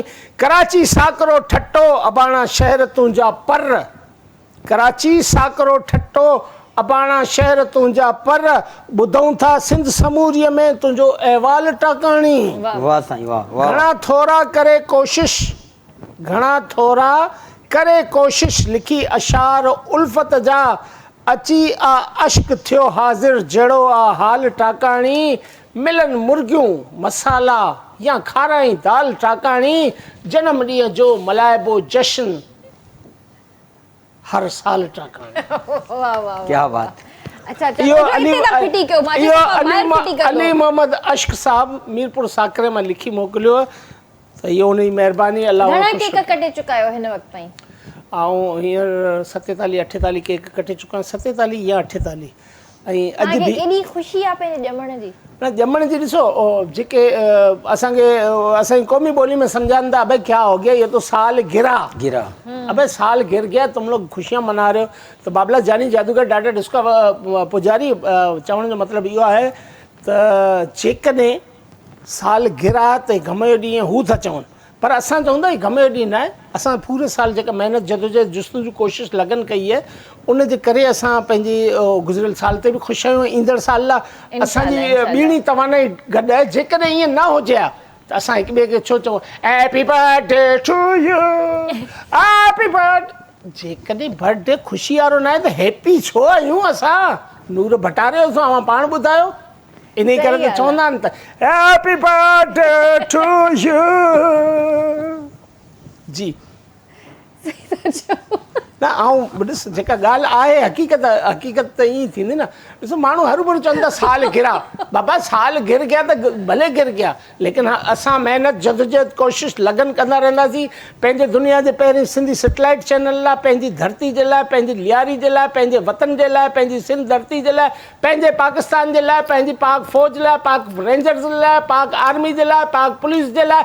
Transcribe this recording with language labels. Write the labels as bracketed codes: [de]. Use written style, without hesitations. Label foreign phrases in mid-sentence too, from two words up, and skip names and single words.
[sd] कराची साकरो ठट्टो अबाणा शहर तुंहिंजा पर, कराची साकरो ठट्टो अबाणा शहर तुंहिंजा पर, ॿुधूं था सिंध समूरीअ में तुंहिंजो अहवाल टाकाणी। वाह साईं वाह वाह। घणा थोरा करे कोशिश, घणा थोरा करे कोशिश लिखी अशार उल्फत जा, अची आ अश्क थियो हाज़िर जहिड़ो आ हाल टाकाणी। मिलन मुर्गियूं मसाला या खाराई दाल टाकाणी। जनम ॾींहं जो मल्हाइबो जश्न हर साल टाकाणी। वाह वाह [ur] کیا بات. [sd] अच्छा इहो अली फिटी कयो मां इहो फिटी अली मोहम्मद अश्क साहब मीरपुर साकरे मां लिखी मोकिलियो त इहो उनजी महिरबानी। अलाह घणा केक कटे चुका आहियो हिन वक़्त ताईं? ऐं हींअर 47 48 केक कटे चुका आहियां, 47 या 48। ऐं अॼु बि एॾी ख़ुशी आहे पंहिंजे ॼमण जी? न ॼमण जी ॾिसो जेके असांखे असांजी क़ौमी ॿोली में सम्झाइनि था, [ur] ابے کیا ہو گیا، یہ تو سال گرا [sd] गिरा, [ur] ابے سال گر گیا، تم لوگ خوشیاں منا رہے ہو. [sd] तो बाबला जानी जादूगर ॾाढा ॾिसका पुजारी चवण जो मतिलबु इहो आहे त जेकॾहिं [ur] سال گرا [sd] त घम जो ॾींहुं हू था चवनि, पर असां चवंदा आहियूं घम जो ॾींहुं न आहे। असां पूरे साल जेका महिनत जदोजहद जुस्तजू कोशिशि लगन कई आहे, उन जे करे असां पंहिंजी गुज़िरियल साल ते बि ख़ुशि आहियूं। ईंदड़ साल लाइ असांजी ॿीणी तवानाई गॾु आहे। जेकॾहिं ईअं न हुजे हा त असां हिक ॿिए खे छो चऊं [en] happy birthday to you, happy birthday. [sd] जेकॾहिं बर्थडे ख़ुशी वारो न आहे त हैप्पी छो आहियूं असां? नूर भटारे असां पाण ॿुधायो। इन करे त चवंदा आहिनि त [en] happy birthday to you [sd] जी। न ऐं ॾिस जेका ॻाल्हि आहे हक़ीक़त त ईअं थींदी न। ॾिसो माण्हू हरू भरू चवनि था [ur] سال گرا, [sd] बाबा [ur] سال گر گیا [sd] त भले [ur] گر گیا, [sd] लेकिन असां महिनत जदोजहद कोशिशि लगन कंदा रहंदासीं पंहिंजे दुनिया जे पहिरीं सिंधी [en] satellite channel [sd] लाइ, पंहिंजी धरती जे लाइ, पंहिंजी लियारी जे लाइ, पंहिंजे वतन जे लाइ, पंहिंजी सिंध धरती जे लाइ, पंहिंजे पाकिस्तान जे लाइ, पंहिंजी पाक फ़ौज लाइ, पाक रेंजर्स जे लाइ, पाक आर्मी जे लाइ, पाक पुलिस जे लाइ।